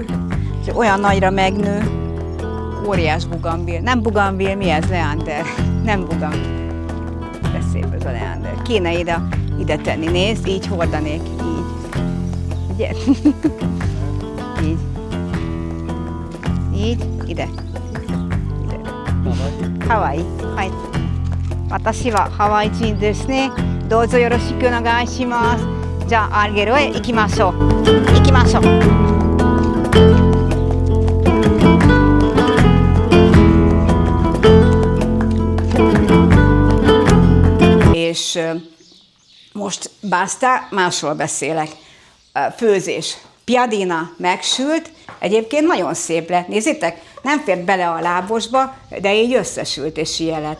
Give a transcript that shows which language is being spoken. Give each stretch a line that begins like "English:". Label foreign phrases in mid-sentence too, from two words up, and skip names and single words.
Hungarian: És olyan nagyra megnő, óriás bugambil. Nem bugambil, mi ez? Leander. Nem bugambil. De szép ez a leander. Kéne ide tenni, nézd, így hordanék, így. Ugye? Így. Így, ide.
Japanese: Hawaii.はい。私はハワイ人ですね。どうぞよろしくお願いします。じゃあ、アルゲロへ行きましょう。行きましょう。
Hungarian: És most basta, másról beszélek. Főzés. Piadina megsült, egyébként nagyon szép lett. Nézzétek, nem fért bele a lábosba, de így összesült és ilyen lett.